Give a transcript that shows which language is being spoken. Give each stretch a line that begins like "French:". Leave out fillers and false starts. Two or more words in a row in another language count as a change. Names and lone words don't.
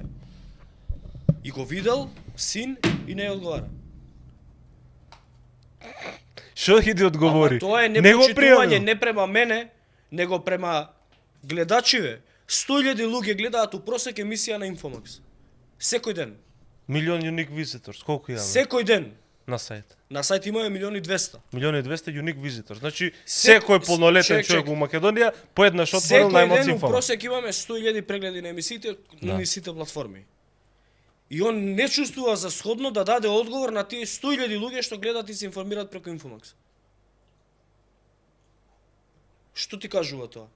Macedonian: И го видел син и не одговара. Што ќе ти одговори? Ама тоа е Не го непочитување пријавил. не према мене, него према гледачиве. 100.000 луѓе гледаат у просек емисија на Инфомакс. Секој ден.
English: Милион unique visitors,
Macedonian: колку имаме Секој ден. на сајт? На сајт имаме 1.200.000.
English: 1.200.000 unique visitors.
Macedonian: Значи секој полнолетен човек во Македонија поеднаш отворил Секој најмалку ден у Инфомакс. просек имаме 100.000 прегледи на емисиите на сите платформи. И он не чувствува за сходно да даде одговор на тие 100.000 луѓе што гледаат и се информираат преку Инфомакс. Што ти кажува тоа?